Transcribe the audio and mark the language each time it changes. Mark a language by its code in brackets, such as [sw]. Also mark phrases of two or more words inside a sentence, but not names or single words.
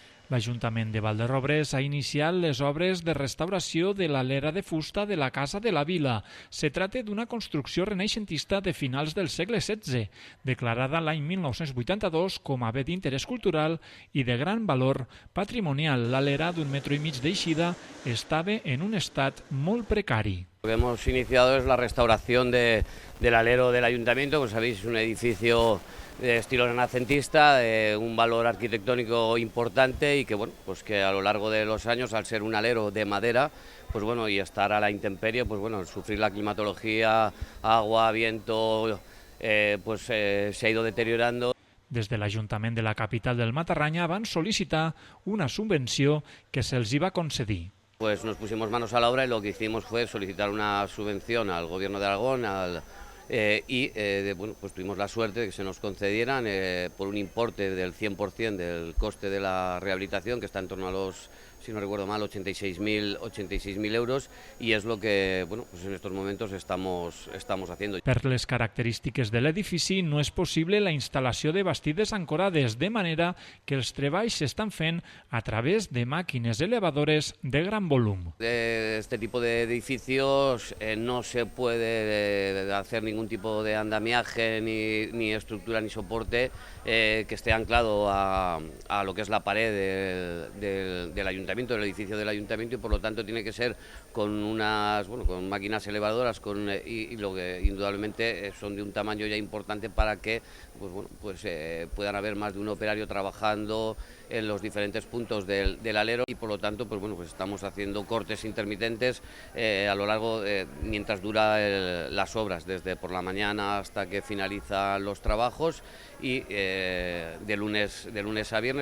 [ca] L'Ajuntament de Valderrobles ha iniciat les obres de restauració de la lera de fusta de la Casa de la Vila. Se trata d'una construcció renaixentista de finals del segle XVI, declarada l'any 1982 com a bé d'interès cultural i de gran valor patrimonial. La lera d'un metro i mig d'eixida estava en un estat molt precari. [es] Lo que hemos iniciado es la restauración del alero del ayuntamiento. Como sabéis, es un edificio de estilo renacentista, de un valor arquitectónico importante y que, bueno, pues que a lo largo de los años, al ser un alero de madera, pues bueno, y estar a la intemperie, pues bueno, sufrir la climatología, agua, viento, se ha ido deteriorando. [ca] Des de l'Ajuntament de la capital del Matarranya van sol·licitar una subvenció que se'ls hi va concedir. [es] Pues nos pusimos manos a la obra y lo que hicimos fue solicitar una subvención al Gobierno de Aragón pues tuvimos la suerte de que se nos concedieran por un importe del 100% del coste de la rehabilitación, que está en torno a los, si no recuerdo mal, 86.000 euros, y es lo que, bueno, pues en estos momentos estamos haciendo. [ca] Per les característiques de l'edifici no és possible la instal·lació de bastides ancorades, de manera que els treballs s'estan fent a través de màquines elevadores de gran volum. [es] Este tipo de edificios no se puede hacer ningún tipo de andamiaje, ni estructura, ni soporte que esté anclado a lo que es la pared del ayuntamiento, del edificio del ayuntamiento, y por lo tanto tiene que ser con con máquinas elevadoras y lo que indudablemente son de un tamaño ya importante para que puedan haber más de un operario trabajando en los diferentes puntos del alero, y por lo tanto pues estamos haciendo cortes intermitentes a lo largo mientras dura las obras, desde por la mañana hasta que finalizan los trabajos, y de lunes a viernes.